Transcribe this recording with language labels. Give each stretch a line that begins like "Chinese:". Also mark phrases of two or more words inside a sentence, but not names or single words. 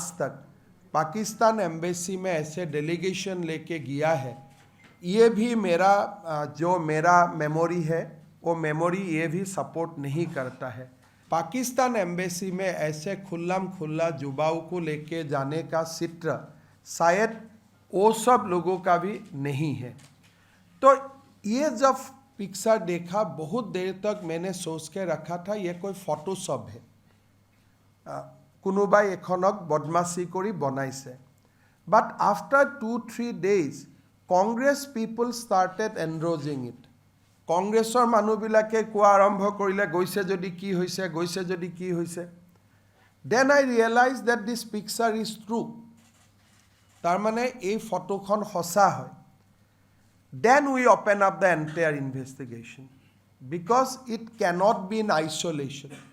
Hindi: तक पाकिस्तान एम्बेसी में ऐसे डेलीगेशन लेके गया है ये भी मेरा मेमोरी है वो मेमोरी ये भी सपोर्ट नहीं करता है पाकिस्तान एम्बेसी में ऐसे खुल्लम खुल्ला युवाओं को लेके जाने का चित्र शायद वो सब लोगों का भी नहीं है तो ये जब पिक्चर देखा बहुत देर तक मैंने सोच के रखा था ये कोई फोटोशॉप है
Assamese: কোনোবাই এখনক বদমাছি কৰি বনাইছে
English: but after 2-3 days Congress people started endorsing it
Assamese: কংগ্ৰেছৰ মানুহবিলাকে কোৱা আৰম্ভ কৰিলে গৈছে যদি কি হৈছে
English: then I realise that this picture is true
Assamese: তাৰমানে এই ফটোখন সঁচা হয়
English: then we open up the entire investigation because it cannot be in isolation